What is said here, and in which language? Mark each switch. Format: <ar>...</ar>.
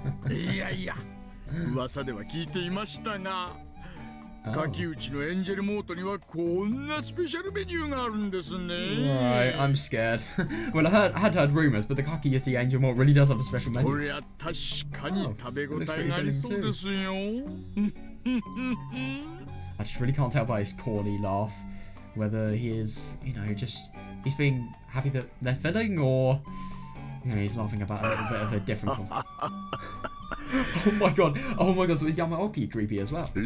<ja>いやいや、噂では聞いていましたが、柿内のエンジェルモートにはこんなスペシャルメニューがあるんですね。</ja> <en>Right, I'm scared. Well, I had heard rumors, but the kageboushi angel malt really does have a special menu.</en> <ja>これは確かに食べ応えがありそうですよ。</ja> <en>I just really can't tell by his corny laugh whether he is, you know, just he's being happy that they're filling, or you know, he's laughing about a little bit of a different concept. Oh my god, so is Yamaoki creepy as well?</en>